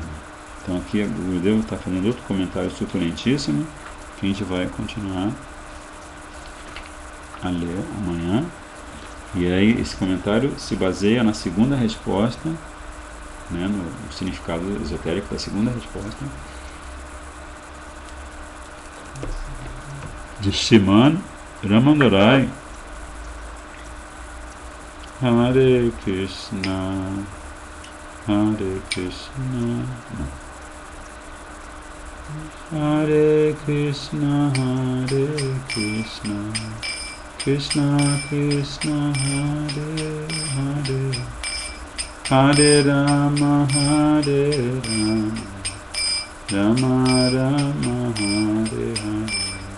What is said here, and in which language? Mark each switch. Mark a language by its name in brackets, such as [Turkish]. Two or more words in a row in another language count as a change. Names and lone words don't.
[Portuguese] Então aqui o Gurudeva está fazendo outro comentário suculentíssimo, que a gente vai continuar a ler amanhã. E aí esse comentário se baseia na segunda resposta, né, no significado esotérico da segunda resposta de Shriman Ramandorai. [Sanskrit] हरे कृष्ण, हरे कृष्ण, हरे कृष्ण, हरे कृष्ण, कृष्ण कृष्ण, हरे हरे, हरे राम, हरे राम, राम राम, हरे हरे, Hare Rama, Hare Rama, Rama Rama, Hare Hare,